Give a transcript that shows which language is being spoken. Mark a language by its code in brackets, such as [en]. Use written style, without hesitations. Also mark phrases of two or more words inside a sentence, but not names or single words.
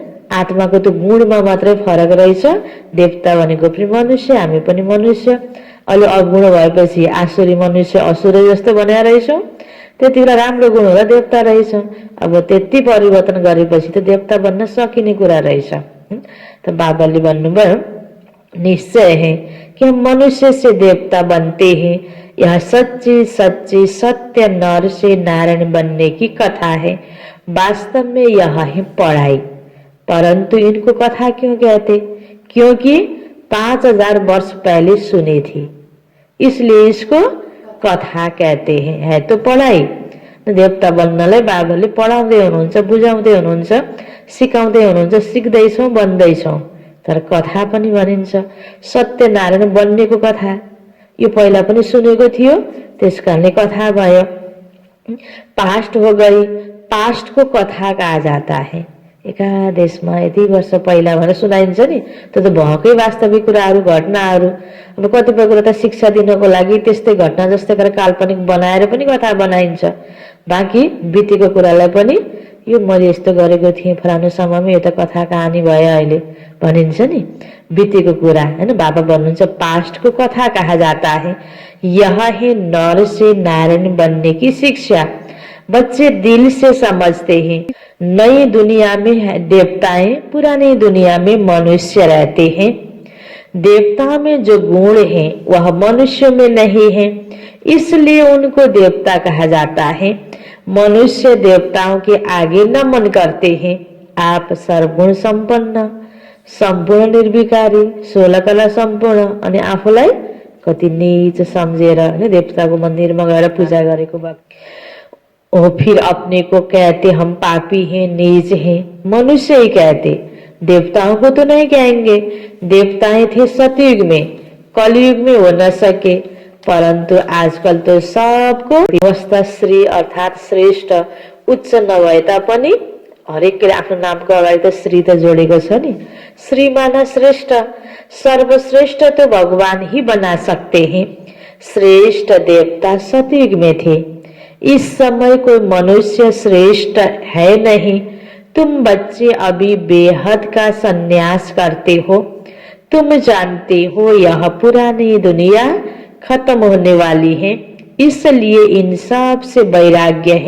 [ne] आत्माको त्यो गुणमा मात्रै फरक रहेछ। देवता भनेको पनि मनुष्य, हामी पनि मनुष्य। अहिले अगुण भएपछि आसुरी मनुष्य असुरै जस्तो बनाएर रहेछौं। त्यतिखेर राम्रो गुण होला देवता रहेछ। अब त्यति परिवर्तन गरेपछि त देवता बन्न सकिने कुरा रहेछ। [hi] तो [ne] बाबाले भन्नुभयो [hi] निश्चय है कि हम मनुष्य से देवता बनते हैं। यह सच्ची सच्ची सत्य नर से नारायण बनने की कथा है। वास्तव में यह है पढ़ाई। परंतु इनको कथा क्यों कहते? क्योंकि 5000 वर्ष पहले सुनी थी, इसलिए इसको कथा कहते हैं। है तो पढाइ। [ne] देवता बन्नलाई बाबाले पढाउँदै हुनुहुन्छ, बुझाउँदै हुनुहुन्छ, सिकाउँदै हुनुहुन्छ, सिक्दैछौँ, बन्दैछौँ। तर कथा पनि भनिन्छ, सत्यनारायण बन्नेको कथा। यो पहिला पनि सुनेको थियो, त्यस कारणले कथा भयो। [hi] पास्ट हो गई, पास्ट को कथा कहा जाता है। [ne] एका देशमा यति वर्ष पहिला भनेर सुनाइन्छ नि, त्यो त भएकै वास्तविक कुराहरू, घटनाहरू। अब कतिपय कुरा त शिक्षा दिनको लागि त्यस्तै घटना जस्तै गरेर काल्पनिक बनाएर पनि कथा बनाइन्छ। बाँकी बितेको कुरालाई पनि यो मैले यस्तो गरेको थिएँ फलानु समयमा, यो त कथा कहानी भयो अहिले भनिन्छ नि, बितेको कुरा हैन। बाबा भन्नुहुन्छ [hi] पास्ट को कथा कहा जाता है। यह है नर से नारायण बनने की शिक्षा। बच्चे दिल से समझते हैं। नई दुनिया में देवताएं, पुरानी दुनिया में मनुष्य रहते हैं। देवता में जो गुण है वह मनुष्य में नहीं है, इसलिए उनको देवता कहा जाता है। मनुष्य देवताओं के आगे नमन करते हैं। आप सर्वगुण संपन्न, [ne] सम्पूर्ण निर्विकारी, 16 कला सम्पूर्ण अनि आफूलाई कति नीच सम्झेर हैन देवताको मन्दिरमा गएर पूजा गरेको भक्त। [hi] और फिर अपने को कहते हम पापी हैं, नीच हैं। मनुष्य ही कहते, देवताओं को तो नहीं कहेंगे। देवताएं थे सतयुग में, कलयुग में हो न सके। परंतु आजकल तो सबको अवस्था श्री अर्थात श्रेष्ठ उच्च [ne] नभए तापनि हरेकले आफ्नो नामको अगाडि त श्री त जोडेको छ नि। [hi] श्रीमान श्रेष्ठ, सर्वश्रेष्ठ तो भगवान ही बना सकते हैं। श्रेष्ठ देवता सतयुग में थे। इस समय कोई मनुष्य श्रेष्ठ है नहीं। तुम बच्चे अभी बेहद का संन्यास करते हो। तुम जानते हो यह पुरानी दुनिया खत्म होने वाली है, इसलिए इन सब से वैराग्य है।